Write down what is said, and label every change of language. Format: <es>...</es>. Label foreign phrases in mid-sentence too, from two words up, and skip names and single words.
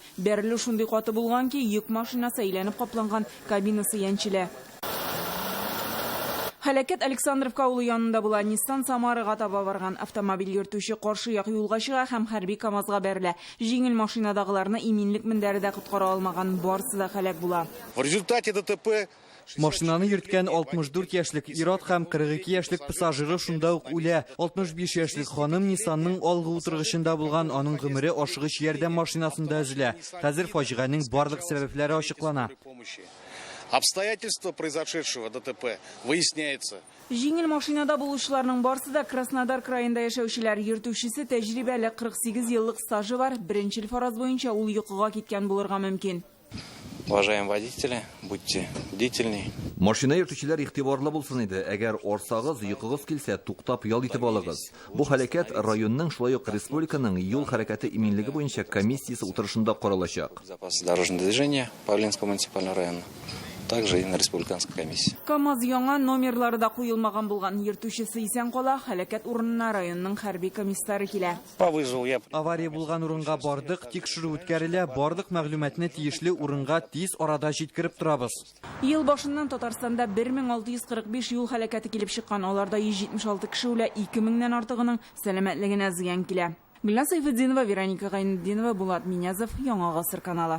<tt>Бәрелү шундый каты булган ки, йөк машинасы әйләнеп капланган, кабинасы янчелә. Һәлакәт Александровка авылы янында була. Ниссан Самарага таба барган автомобиль йөртүче каршы як юлга чыга һәм хәрби КАМАЗга бәрелә. Җиңел машинадагыларны иминлек мендәрендә коткара алмаган, барысы да һәлак була.</tt> <ru>В результате ДТП</ru> <tt>Машинаны йөрткән 64 яшьлек ир-ат һәм 42 яшьлек пассажиры шунда ук үлә. 65 яшьлек ханым Ниссанның алгы утыргычында булган, аның гомере ашыгыч ярдәм машинасында өзелә. Хәзер фаҗиганың барлык сәбәпләре ачыклана.</tt> <ru>Обстоятельства произошедшего ДТП выясняется.</ru> <tt>Җиңел машинада булучыларның барысы да Краснодар краенда яшәүчеләр. Йөртүчесе тәҗрибәле 48 еллык стажы бар. Беренче фараз буенча ул йокыга киткән булырга мөмкин.</tt> <ru>Уважаемые водители, будьте бдительны.</ru> <tt>Машина йөртүчеләр игътибарлы булсын иде. Әгәр арсагыз, йокыгыз килсә, туктап ял итеп алыгыз. Бу һәлакәт районның шулай ук республиканың юл хәрәкәте иминлеге буенча комиссиясе утырышында каралачак.</tt> <ru>Безопасность дорожного движения Павлинского муниципального района. Также и на республиканской комиссии.</ru> <tt>КАМАЗ яңа номерлары да куелмаган булган. Йөртүчесе исән кала, һәлакәт урынына районның хәрби комиссары килә.</tt> <ru>По вызову я</ru> <tt>Авария булган урынга бардык, тикшерү үткәрелә, барлык мәгълүматны тиешле урынга тиз арада җиткереп торабыз. Ел башыннан Татарстанда 1645 юл һәлакәте килеп чыккан. Аларда 176 кеше үлә, 2000дән артыгының сәламәтлегенә зыян килә. Гөлнас Сайфетдинова, Вероника Гайнетдинова, Булат Минязов, Яңа Гасыр каналы.</tt>